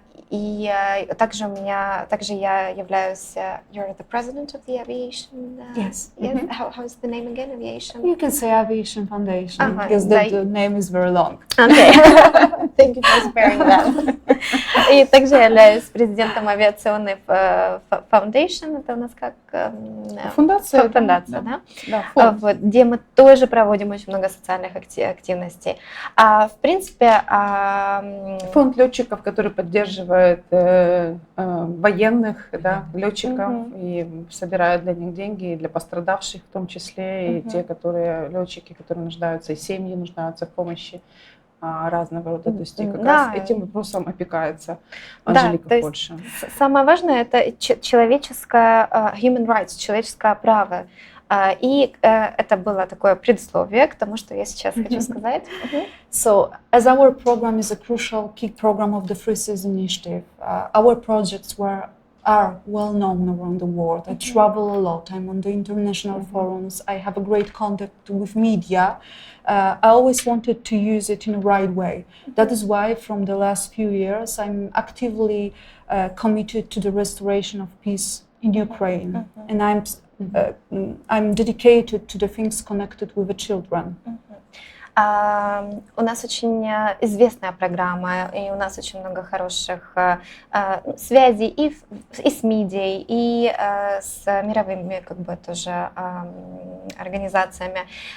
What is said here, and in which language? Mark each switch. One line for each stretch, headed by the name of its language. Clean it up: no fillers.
Russian: И также я являюсь,
English: you're the president of the aviation. Yes. Yes. How's the name again? Aviation. You can say Aviation Foundation, Uh-huh. because the name is very long. Okay. Thank you for sparing that.
Russian: И также я являюсь президентом авиационной Foundation. Это у нас как Фундация, фундация, да? Да, фонд. Вот, где мы тоже проводим очень много социальных активностей. В принципе, Фонд летчиков, который поддерживает военных, да, летчиков и собирает для них деньги, и для пострадавших в том числе, и те, которые летчики, которые нуждаются, и семьи нуждаются в помощи разного рода. То есть как раз этим вопросом опекается Анжелика в Польше. Самое важное — это человеческое
English: human rights,
Russian: человеческое право. И это было такое предисловие к тому, что я сейчас хочу сказать.
English: So, as our program is a crucial key program of the Free Seas Initiative, our projects are well known around the world. I travel a lot. I'm on the international forums. I have a great contact with media. I always wanted to use it in the right way. That is why, from the last few years, I'm actively committed to the restoration of peace in Ukraine, and I'm dedicated to the things connected with the children.
Russian: У нас очень известная программа, и у нас очень много хороших связей и с медией, и с мировыми как бы тоже организациями.